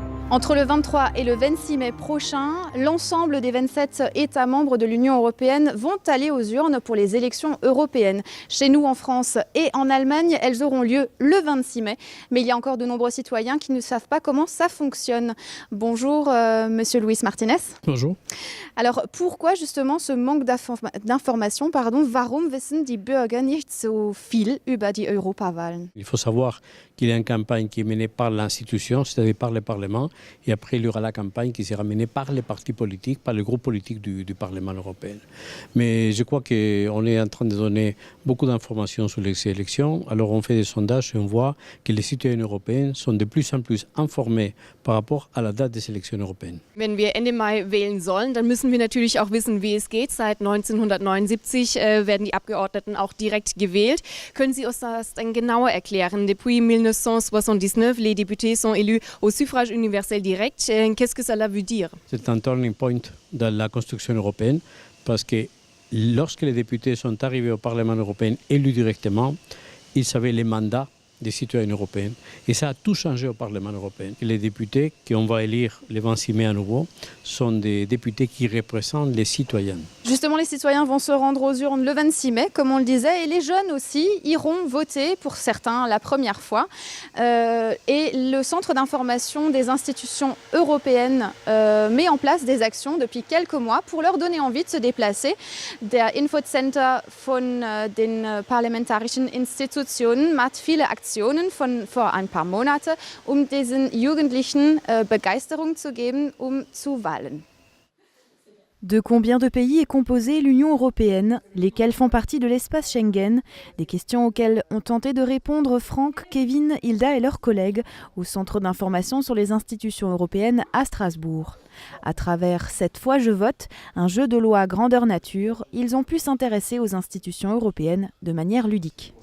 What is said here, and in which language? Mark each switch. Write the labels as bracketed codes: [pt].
[fr] Entre le 23 et le 26 mai prochain, l'ensemble des 27 États membres de l'Union européenne vont aller aux urnes pour les élections européennes. Chez nous en France et en Allemagne, elles auront lieu le 26 mai. Mais il y a encore de nombreux citoyens qui ne savent pas comment ça fonctionne. Bonjour Monsieur Luis Martinez. Bonjour. Alors pourquoi justement ce manque d'informations [de] Warum wissen die Bürger nicht so viel über die Europawahlen? [fr] Il faut savoir qu'il y a une campagne qui est menée par l'institution, c'est-à-dire par le Parlement, et après il y aura la campagne qui sera menée par les partis politiques, par le groupe politique du Parlement européen. Mais je crois qu'on est en train de donner beaucoup d'informations sur les élections. Alors on fait des sondages et on voit que les citoyens européens sont de plus en plus informés par rapport à la date des élections européennes. [de] Wenn wir Ende Mai wählen sollen, dann müssen wir natürlich auch wissen, wie es geht. Seit 1979 werden die Abgeordneten auch direkt gewählt. Können Sie uns das denn genauer erklären? [fr] Depuis 1979, les députés sont élus au suffrage universel direct. Qu'est-ce que cela veut dire? C'est un turning point dans la construction européenne parce que lorsque les députés sont arrivés au Parlement européen élus directement, ils savaient les mandats des citoyens européens. Et ça a tout changé au Parlement européen. Et les députés qu'on va élire le 26 mai à nouveau sont des députés qui représentent les citoyens. Justement, les citoyens vont se rendre aux urnes le 26 mai, comme on le disait, et les jeunes aussi iront voter, pour certains, la première fois. Et le Centre d'information des institutions européennes met en place des actions depuis quelques mois pour leur donner envie de se déplacer. [de] Der Infocenter von den parlamentarischen Institutionen macht viele Aktionen von vor ein paar Monaten, diesen Jugendlichen Begeisterung zu geben, zu wählen. [fr] De combien de pays est composée l'Union européenne? Lesquels font partie de l'espace Schengen? Des questions auxquelles ont tenté de répondre Franck, Kevin, Hilda et leurs collègues au Centre d'information sur les institutions européennes à Strasbourg. À travers Cette fois je vote, un jeu de loi grandeur nature, ils ont pu s'intéresser aux institutions européennes de manière ludique.